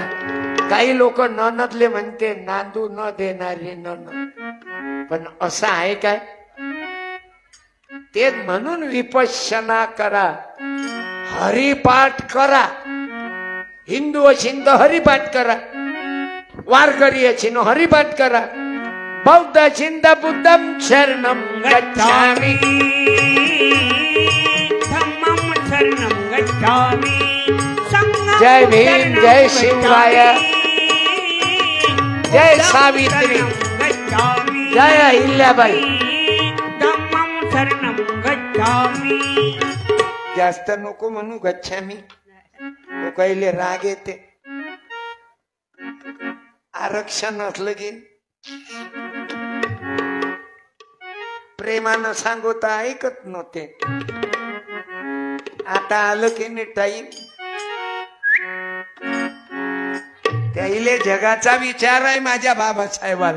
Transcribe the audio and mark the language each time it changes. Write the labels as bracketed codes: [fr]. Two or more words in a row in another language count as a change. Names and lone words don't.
[mr] काही लोक ननदले म्हणते नांदू न देणारी ननद, पण असं आहे काय? ते म्हणून विपश्यना करा, हरिपाठ करा. हिंदू असेल तर हरिपाठ करा, वारकरी असेल हरिपाठ करा, बौद्ध असेल तर [pi] बुद्धम शरणम गच्छामि, धम्मं शरणं गच्छामि, संघं [mr] जय भीम, जय शिवराय, जय सावित्री, [pi] गच्छामि, [mr] जय अहिल्याबाई. [pi] धम्मं शरणं गच्छामि. [mr] जास्त नको म्हणू गच्छामी, लोकाईले राग येते. आरक्षण असलं की प्रेमानं सांगू तर ऐकत नव्हते. आता आलं की नाही टाईम, त्याईले जगाचा विचार आहे माझ्या बाबासाहेबाला.